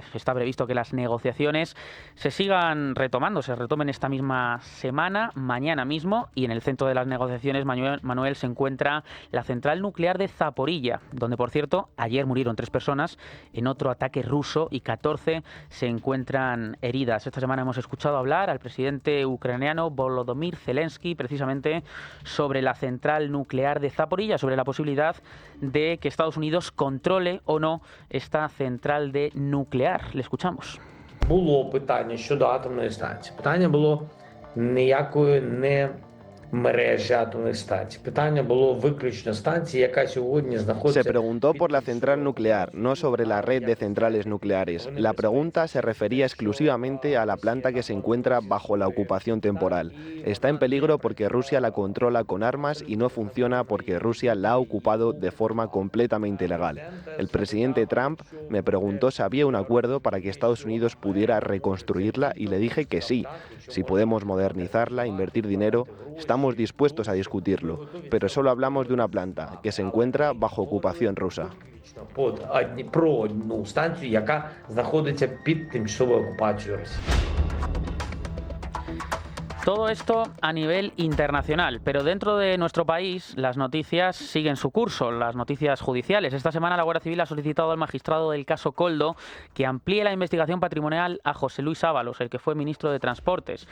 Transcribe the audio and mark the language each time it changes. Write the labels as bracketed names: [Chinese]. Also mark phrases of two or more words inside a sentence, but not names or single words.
[Spanish] Está previsto que las negociaciones se retomen esta misma semana, mañana mismo, y en el centro de las negociaciones, Manuel, se encuentra la central nuclear de Zaporilla, donde, por cierto, ayer murieron 3 personas en otro ataque ruso y 14 se encuentran heridas. Esta semana hemos escuchado hablar al presidente ucraniano Volodymyr Zelensky precisamente sobre la central nuclear de Zaporilla, sobre la posibilidad de que Estados Unidos controle o no esta central de nuclear. Le escuchamos. [Ukrainian] Було питання щодо атомної станції. Питання було ніякої не мережі атомних станцій. Питання було виключно станції, яка сьогодні знаходиться... [Spanish] Se preguntó por la central nuclear, no sobre la red de centrales nucleares. La pregunta se refería exclusivamente a la planta que se encuentra bajo la ocupación temporal. Está en peligro porque Rusia la controla con armas y no funciona porque Rusia la ha ocupado de forma completamente ilegal. El presidente Trump me preguntó si había un acuerdo para que Estados Unidos pudiera reconstruirla y le dije que sí. Si podemos modernizarla, invertir dinero, estamos dispuestos a discutirlo, pero solo hablamos de una planta que se encuentra bajo ocupación rusa. [Ukrainian] Про одну станцію, яка знаходиться під тимчасовою окупацією Росії. [Spanish] Todo esto a nivel internacional, pero dentro de nuestro país las noticias siguen su curso, las noticias judiciales. Esta semana la Guardia Civil ha solicitado al magistrado del caso Koldo que amplíe la investigación patrimonial a José Luis Ábalos, el que fue ministro de Transportes.